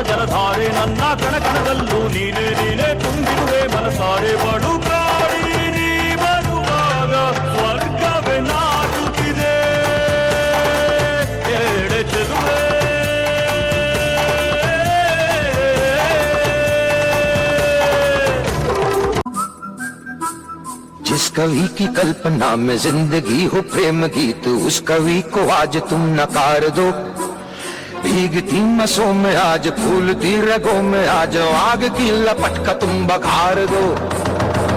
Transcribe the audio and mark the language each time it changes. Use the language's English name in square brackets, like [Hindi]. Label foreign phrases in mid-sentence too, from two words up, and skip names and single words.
[Kannada] ಜಲಧಾರೆ ನನ್ನ ಕಣಕಣದಲ್ಲೂ ನೀನೇ ನೀನೇ ತುಂಬಿರುವೆ ಮನಸಾರೆ ಬಡು ಕಾಡಿ ನೀ ಬರುವಾಗ ಸ್ವರ್ಗವೇ ನಾಟುತ್ತಿದೆ ಎಡೆ ಚೆಲುವೆ [Hindi] जिस कवि की कल्पना में जिंदगी हो प्रेम गीत उस कवि को आज तुम नकार दो। भीगती मसों में आज फूलती रगों में आज आग की लपट का तुम बघार दो।